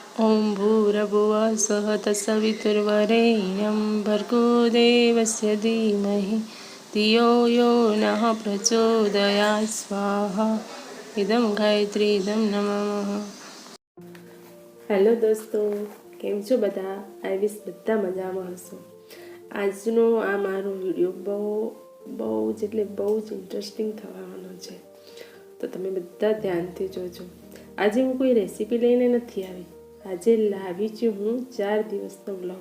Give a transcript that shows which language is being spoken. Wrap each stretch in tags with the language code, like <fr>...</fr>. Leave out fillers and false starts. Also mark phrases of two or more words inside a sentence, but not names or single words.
<sa>ॐ भूर्भुवः स्वः तत्सवितुर्वरेण्यं भर्गो देवस्य धीमहि धियो यो नः प्रचोदयात् स्वाहा इदं गायत्री इदं नमः।</sa> <gu>હેલો દોસ્તો, કેમ છો બધા?</gu> <en>I wish</en> <gu>બધા મજામાં હશો। આજનો આ મારો વિડીયો બહુ જ ઇન્ટરેસ્ટિંગ થવાનો છે, તો તમે બધા ધ્યાનથી જોજો। આજે હું કોઈ રેસીપી લઈને નથી આવી, આજે લાવી છું હું 4 દિવસનો વ્લોગ।</gu>